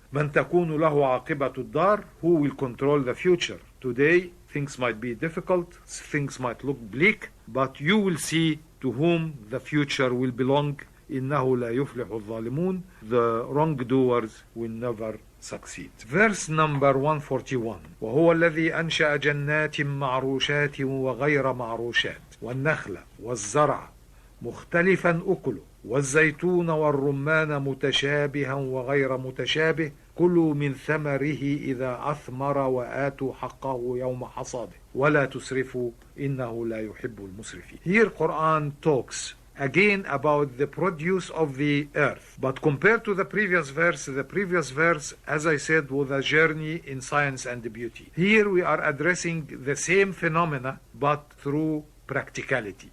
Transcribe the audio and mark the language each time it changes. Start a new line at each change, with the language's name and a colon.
Arabic: مَنْ تَكُونُ لَهُ عَاقِبَةُ الدَّارِ,
English: who will control the future. Today, things might be difficult, things might look bleak, but you will see to whom the future will belong.
Arabic: إِنَّهُ لَا يُفْلِحُ الظَّالِمُونَ.
English: The wrongdoers will never succeed. Verse number 141.
Arabic: وهو الذي أنشأ جنات معروشات وغير معروشات والنخل والزرع مختلفا أكله والزيتون والرمان متشابها وغير متشابه كلوا من ثمره إذا أثمر وآتوا حقه يوم حصاده ولا تسرفوا إنه لا يحب المسرفين.
English: Here Quran talks again about the produce of the earth. But compared to the previous verse, as I said, was a journey in science and beauty. Here we are addressing the same phenomena, but through practicality.